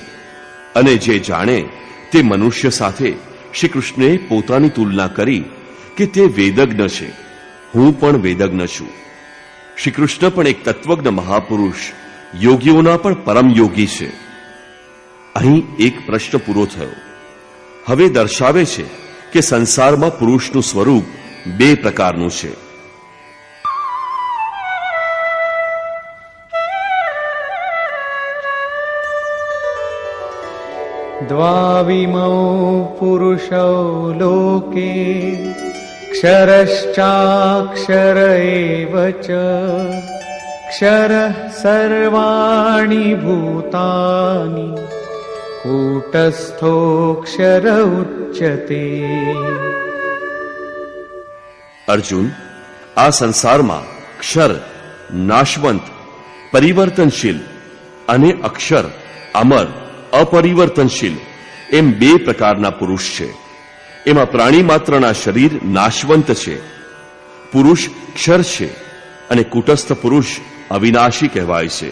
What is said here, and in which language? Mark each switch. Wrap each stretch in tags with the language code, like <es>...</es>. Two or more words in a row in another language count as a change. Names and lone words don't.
<gu>અને જે જાણે તે મનુષ્ય સાથે શ્રી કૃષ્ણે પોતાની તુલના કરી કે તે વેદજ્ઞ છે, હું પણ વેદજ્ઞ છું. શ્રી કૃષ્ણ પણ એક તત્વજ્ઞ મહાપુરુષ, યોગીઓના પણ પરમ યોગી છે. અહીં એક પ્રશ્ન પૂરો થયો. હવે દર્શાવે છે કે સંસારમાં પુરુષનું સ્વરૂપ બે પ્રકારનું છે.</gu> <sa>द्वाविमौ पुरुषौ लोके क्षरश्चाक्षर एव च क्षरः सर्वाणि भूतानि कूटस्थोऽक्षर उच्यते.</sa> <gu>અર્જુન, આ સંસારમાં ક્ષર નાશવંત, પરિવર્તનશીલ અને અક્ષર અમર, અપરિવર્તનશીલ એમ બે પ્રકારના પુરુષ છે. એમાં પ્રાણી માત્રના શરીર નાશવંત છે, પુરુષ ક્ષર છે, અને કુટસ્થ પુરુષ અવિનાશી કહેવાય છે.</gu>